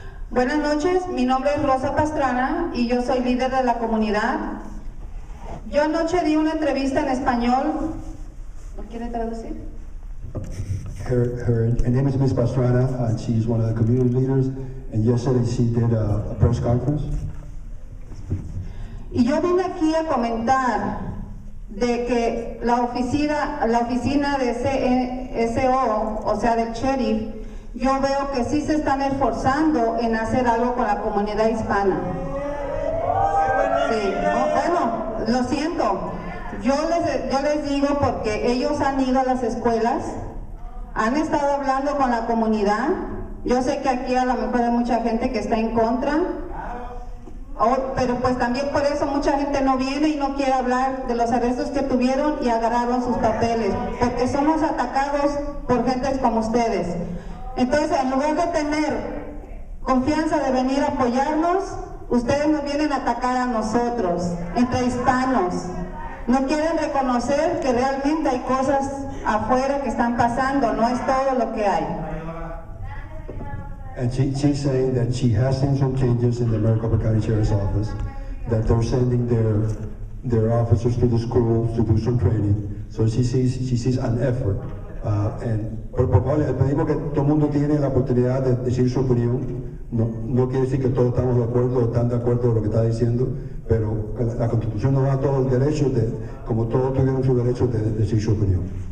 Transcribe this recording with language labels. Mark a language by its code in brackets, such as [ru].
[es] Buenas noches, mi nombre es Rosa Pastrana y yo soy líder de la comunidad. Yo anoche di una entrevista en español. ¿No quiere traducir? [en] Her name is Ms. Pastrana, and she's one of the community leaders, and yesterday she did a press conference. [es] Y yo vine aquí a comentar de que la oficina de MCSO, o sea del sheriff, yo veo que sí se están esforzando en hacer algo con la comunidad hispana. Sí, bueno, lo siento. Yo les digo porque ellos han ido a las escuelas, han estado hablando con la comunidad. Yo sé que aquí a lo mejor hay mucha gente que está en contra, Pero pues también por eso mucha gente no viene y no quiere hablar de los arrestos que tuvieron y agarraron sus papeles, porque somos atacados por gentes como ustedes. Entonces, en lugar de tener confianza de venir a apoyarnos, ustedes nos vienen a atacar a nosotros, entre hispanos. No quieren reconocer que realmente hay cosas afuera que están pasando, no es todo lo que hay. [en] And she's saying that she has seen some changes in the Maricopa County Sheriff's Office, that they're sending their officers to the schools to do some training. So she sees an effort. [es] Por favor, le pedimos que todo el mundo tiene la oportunidad de decir su opinión. No quiere decir que todos estamos de acuerdo o están de acuerdo con lo que está diciendo, pero la Constitución nos da todo el derecho como todos tuvieron su derecho de decir su opinión.